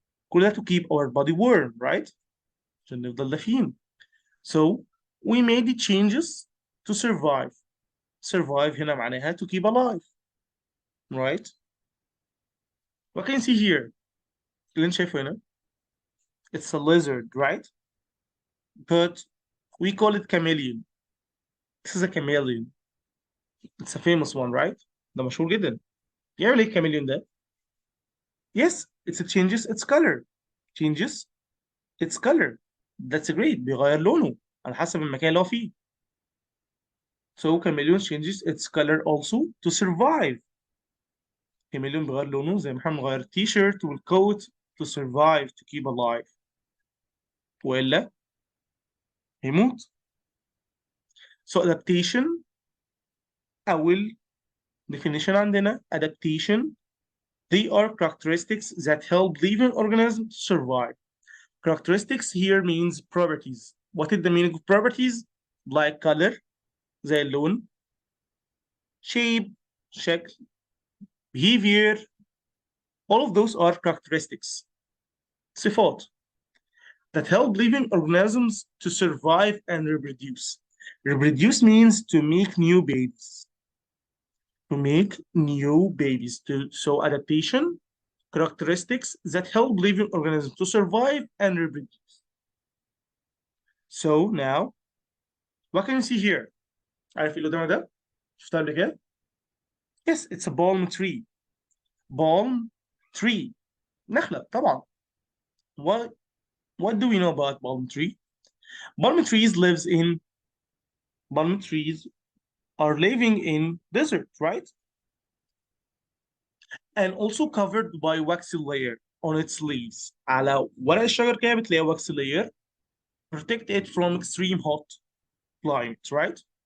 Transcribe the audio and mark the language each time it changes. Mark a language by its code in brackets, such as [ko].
[ar] كل ده [en] to keep our body warm, right؟ [ar] عشان نفضل دافيين. [en] So we made the changes to survive. Survive [ar] هنا معناها [en] to keep alive, right? What can you see here? [ar] اللي انت شايفه هنا [en] it's a lizard, right? But we call it chameleon. This is a chameleon. It's a famous one, right? [ar] ده مشهور جدا. يعمل ايه الكاميليون ده؟ [en] Yes, it changes its color. Changes its color. That's great. [ar] بيغير لونه على حسب المكان اللي هو فيه. [en] So chameleon changes its color also to survive. [ar] chameleon بيغير لونه زي ما احنا بنغير التيشيرت والكوت [en] to survive, to keep alive. [ar] وإلا هيموت. [en] So adaptation أول definition عندنا adaptation they are characteristics that help living organisms to survive. Characteristics here means properties. What is the meaning of properties? Like color, [ar] زي اللون, [en] shape, شكل, behavior, all of those are characteristics. صفات that help living organisms to survive and reproduce. Reproduce means to make new babies. To make new babies. So adaptation, characteristics that help living organisms to survive and reproduce. So now, what can you see here? [ar] عارف اللي قدامك ده؟ شفتها قبل كده؟ [en] Yes, it's a palm tree. Palm tree. [ar] نخلة طبعا. [en] What do we know about palm tree? Palm trees lives in palm trees are living in desert, right? And also covered by waxy layer on its leaves. [ar] على ورق الشجر كده بتلاقي [en] waxy layer protect it from extreme hot climate, right?